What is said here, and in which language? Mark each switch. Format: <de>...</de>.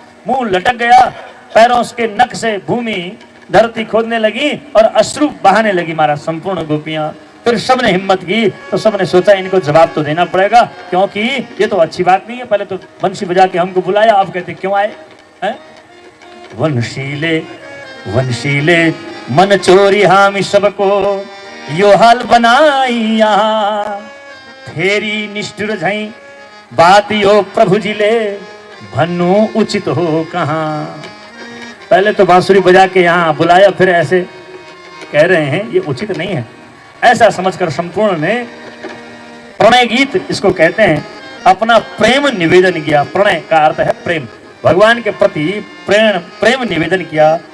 <hi>मुंह लटक गया, पैरों के नख से भूमि धरती खोदने लगी और अश्रु बहाने लगी महाराज संपूर्ण गोपियां। फिर सबने हिम्मत की, तो सबने सोचा इनको जवाब तो देना पड़ेगा, क्योंकि ये तो अच्छी बात नहीं है। पहले तो बंशी बजा के हमको बुलाया, अब कहते क्यों आए हैं?</hi> <ne>वंशीले वंशीले मन चोरी हामी सबको यो हाल बनाइया, फेरी निष्ठुर झै बात यो प्रभुजीले भन्नु उचित हो कहाँ।</ne> <hi>पहले तो बांसुरी बजा के यहाँ बुलाया, फिर ऐसे कह रहे हैं, ये उचित नहीं है। ऐसा समझकर संपूर्ण ने प्रणय गीत इसको कहते हैं, अपना प्रेम निवेदन किया। प्रणय का अर्थ है प्रेम, भगवान के प्रति प्रेम निवेदन किया।</hi>